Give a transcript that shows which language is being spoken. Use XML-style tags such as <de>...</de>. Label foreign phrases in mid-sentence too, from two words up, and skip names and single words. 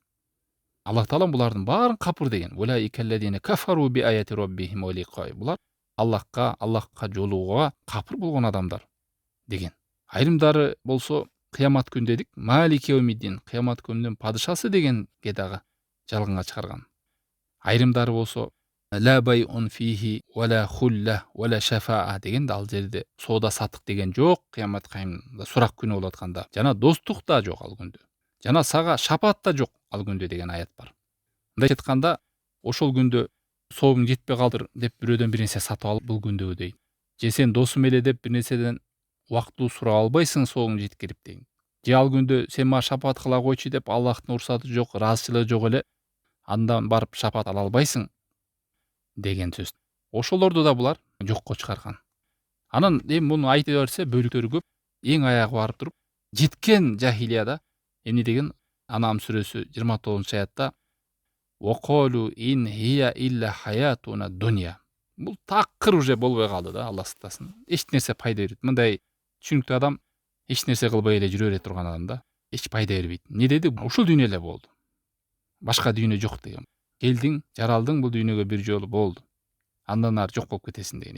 <ky>Аллах Таала булардын баарын капыр деген. Булар Аллахка жолугуга капыр болгон адамдар деген. Айрымдары болсо кыямат күн дедик,</ky> <ar>مالك يوم الدين,</ar> <ky>кыямат күнүнүн падышасы дегенге дагы жалганга чыгарган. Айрымдары болсо</ky> <ar>لا بيع فيه ولا خلة ولا شفاعة</ar> <ky>деген, ал жерде соода сатык деген жок, кыямат кайымында сурак күнү болуп атканда. Жана достук да жок ал күндө. Жана сага шапаат да жок ал күндө деген аят бар. Мындай айтканда, ошол күндө соогуң жетпей калдыр деп бирөөдөн бир нерсе сатып алып бул күндөгүдөй. Же сен досум эле деп бир нерседен убактылуу сурап албайсың соогуң жеткирип дейм. Же ал күндө сен мага шапаат кыла койчу деп Аллахтын уруксаты жок, ыраазычылыгы жок эле андан барып шапаат ала албайсың деген сөз. Ошолорду да булар жокко чыгарган. Анан эми муну айта берсе бөлүктөрү көп. Эң аягы барып туруп жеткен жахилияда эмне деген? Анам сүрөсү 29-аятта</ky> <ar>وقالوا إن هي إلا حياتنا الدنيا.</ar> <ky>Бул такыр уже болбой калды да, Алла сактасын. Эч нерсе пайда бербейт. Мындай түшүнүктүү адам эч нерсе кылбай эле жүрө бере турган адам да. Эч пайда бербейт. Эмне деди? Ушул дүйнө эле болду. Башка дүйнө жок деген. Келдиң, жаралдың бул дүйнөгө бир жолу болду. Андан ары жок болуп кетесиң деген.</ky>